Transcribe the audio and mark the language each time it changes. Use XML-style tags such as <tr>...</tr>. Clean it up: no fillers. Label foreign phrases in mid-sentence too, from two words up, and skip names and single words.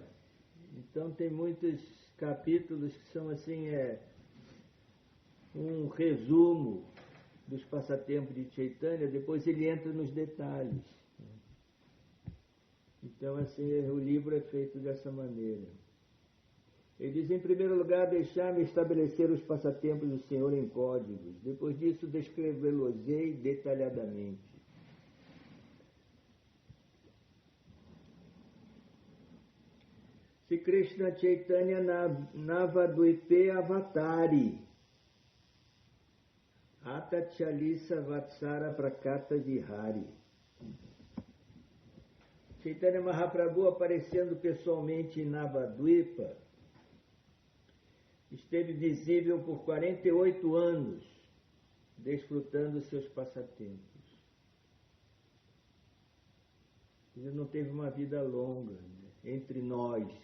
<pt>Então tem muitos capítulos que são assim, um resumo dos passatempos de Chaitanya, depois ele entra nos detalhes. Então assim, o livro é feito dessa maneira. Ele diz, em primeiro lugar, deixar-me estabelecer os passatempos do Senhor em códigos. Depois disso, descrevê-los-ei detalhadamente.</pt> <bn>শ্রীকৃষ্ণচৈতন্য নবদ্বীপে অবতরি আটচল্লিশ বৎসর প্রকট বিহারী.</bn> <pt>Chaitanya Mahaprabhu, aparecendo pessoalmente em Navadvipa, esteve visível por 48 anos, desfrutando seus passatempos. Ele não teve uma vida longa, né, entre nós.</pt>